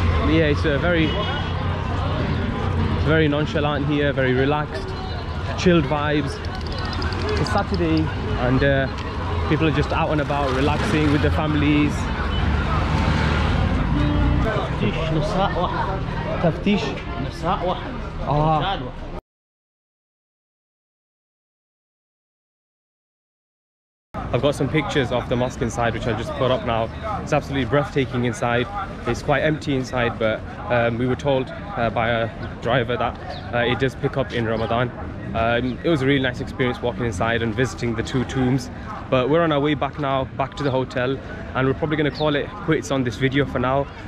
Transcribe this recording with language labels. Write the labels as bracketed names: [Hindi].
[English] Yeah, it's very nonchalant here, very relaxed, chilled vibes. It's Saturday and people are just out and about relaxing with their families. [Arabic] تفتيش نساء واحد رجال واحد. [English] I've got some pictures of the mosque inside, which I'll just put up now. It's absolutely breathtaking inside. It's quite empty inside, but we were told by a driver that it does pick up in Ramadan. It was a really nice experience walking inside and visiting the two tombs. But we're on our way back now, back to the hotel, and we're probably going to call it quits on this video for now.